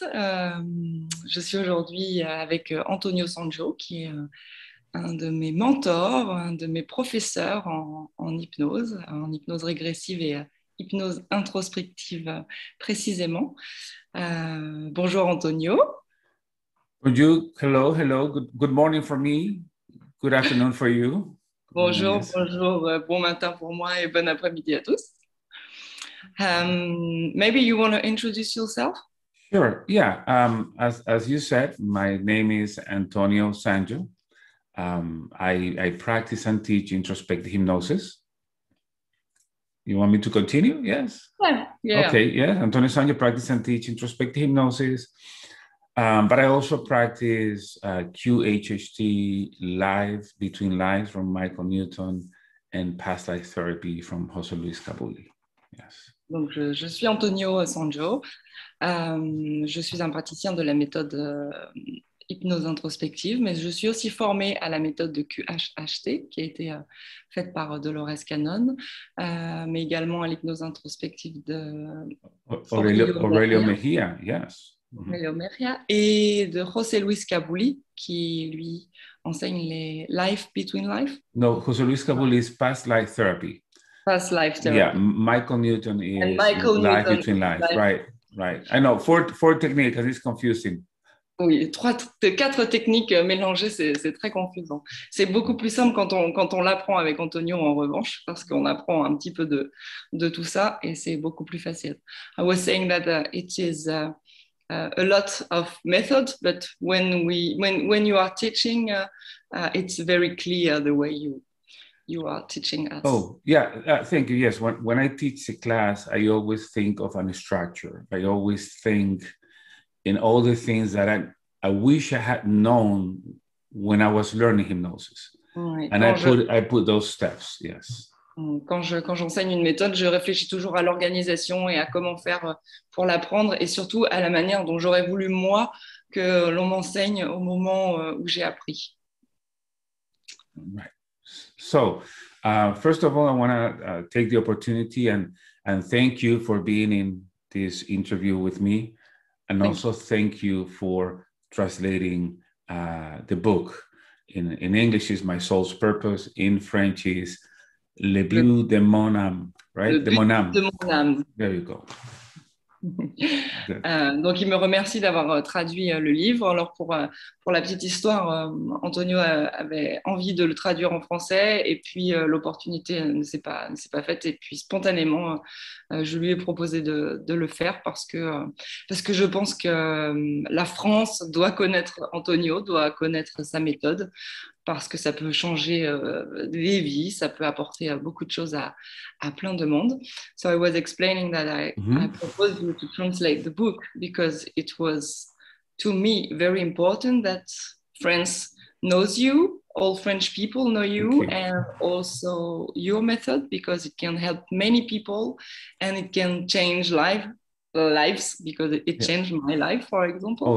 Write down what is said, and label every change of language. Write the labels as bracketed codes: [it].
[fr] Je suis aujourd'hui avec Antonio Sanjo, qui est un de mes mentors, un de mes professeurs en hypnose régressive et hypnose introspective précisément. Bonjour Antonio. [en] Bonjour, hello. Good morning for me. Good afternoon for you. [fr] Bonjour, [en] Yes. [fr] bonjour, bon matin pour moi et bon après-midi à tous. [en] Maybe you want to introduce yourself? Sure. Yeah. As you said, my name is Antonio Sanjo. I practice and teach introspective hypnosis. You want me to continue? Yes. Yeah. Okay. Yeah. Antonio Sanjo, practice and teach introspective hypnosis. But I also practice QHHT live between lives from Michael Newton and past life therapy from José Luis Cabuli. Yes. [fr] Donc, je suis Antonio Sanjo. Je suis un praticien de la méthode hypnose introspective, mais je suis aussi formée à la méthode de QHHT qui a été faite par Dolores Cannon, mais également à l'hypnose introspective de [en] Aurelio Mejia, yes. [fr] Aurelio Mejia, et de José Luis Cabuli, qui lui enseigne les Life Between Life. [en] No, José Luis Cabuli is past life therapy. Past life therapy. Yeah, Michael Newton is Michael life Newton, between life. life. Right. I know, four techniques, because it's confusing. [fr] Oui, quatre techniques mélangées, c'est très confusant. C'est beaucoup plus simple quand on l'apprend avec Antonio en revanche, parce qu'on apprend un petit peu de tout ça et c'est beaucoup plus facile. [en] I was saying that it is a lot of method, but when you are teaching, it's very clear the way you are teaching us. Oh, yeah, thank you. Yes, when I teach a class, I always think of a structure. I always think in all the things that I wish I had known when I was learning hypnosis. [fr] Oui, [en] and I put those steps, yes. [fr] Quand j'enseigne une méthode, je réfléchis toujours à l'organisation et à comment faire pour l'apprendre et surtout à la manière dont j'aurais voulu, moi, que l'on m'enseigne au moment où j'ai appris. [en] Right. So, first of all, I want to take the opportunity and thank you for being in this interview with me. And also thank you for translating the book. In English is My Soul's Purpose. In French is [fr] Le But de mon âme, [en] right? [fr] Le but de mon âme. [en] There you go. [fr] Donc, il me remercie d'avoir traduit le livre. Alors, pour la petite histoire, Antonio avait envie de le traduire en français et puis l'opportunité ne s'est pas faite. Et puis, spontanément, je lui ai proposé de le faire parce que je pense que la France doit connaître Antonio, doit connaître sa méthode, parce que ça peut changer des vies, ça peut apporter beaucoup de choses à plein de monde. [en] So I was explaining that I proposed you to translate the book because it was, to me, very important that France knows you, all French people know you, and also your method, because it can help many people and it can change lives, because it changed my life, for example.